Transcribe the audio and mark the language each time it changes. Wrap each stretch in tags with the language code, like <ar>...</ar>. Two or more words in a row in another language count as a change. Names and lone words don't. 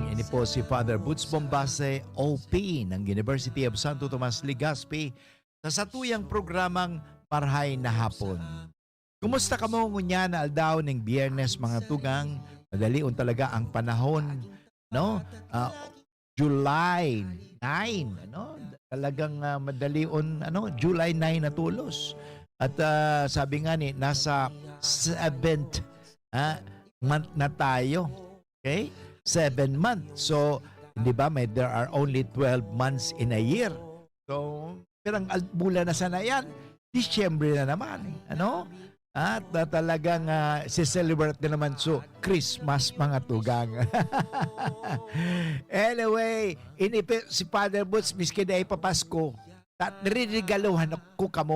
<bik>Ini po si Father Boots Bombase, OP ng University of Santo Tomas, Legazpi sa satuyang programang Marahay na Hapon. Kumusta ka mo ngunya na aldaw ng Biyernes mga tugang? Madalion talaga ang panahon, no? July 9, ano? Talagang madalion, ano? July 9 na tulos.</bik> <tl>At sabi nga ni, nasa 7th month na tayo. Okay? 7 months. So, hindi ba,</tl> <en>there are only 12 months in a year. So,</en> <bik>pirang bulan na sana yan. Disyembre na naman. Ano? At talagang si-celebrate na naman so Christmas mga tugang. Anyway, si Father Boots, miski na ipapasko, niriregaluhan ko kamo.</bik>